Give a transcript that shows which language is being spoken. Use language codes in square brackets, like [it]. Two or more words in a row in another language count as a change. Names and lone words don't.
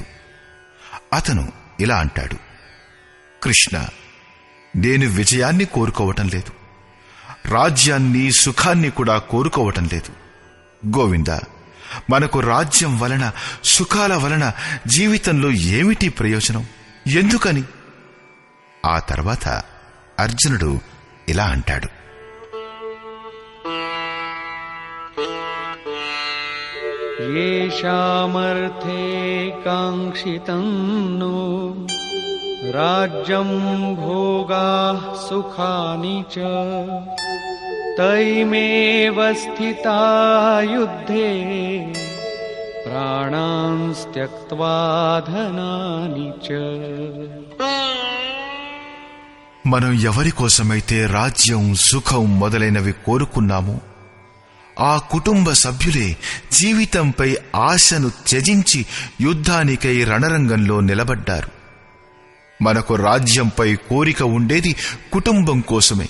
[te] అతను ఇలా అంటాడు, కృష్ణ, నేను విజయాన్ని కోరుకోవటం లేదు, రాజ్యాన్ని సుఖాన్ని కూడా కోరుకోవటం లేదు. గోవింద, మనకు రాజ్యం వలన సుఖాల వలన జీవితంలో ఏమిటి ప్రయోజనం? ఎందుకని? ఆ తర్వాత అర్జునుడు ఇలా అంటాడు, [sa] येषामर्थे काङ्क्षितं नो राज्यं भोगाः सुखानि च तैमेव स्थिता युद्धे प्राणांस् त्यक्त्वा धनानि च. [te] మనం ఎవరి కోసమైతే రాజ్యం సుఖం మొదలైనవి కోరుకున్నామో ఆ కుటుంబ సభ్యులే జీవితంపై ఆశను త్యజించి యుద్ధానికై రణరంగంలో నిలబడ్డారు. మనకు రాజ్యంపై కోరిక ఉండేది కుటుంబం కోసమే.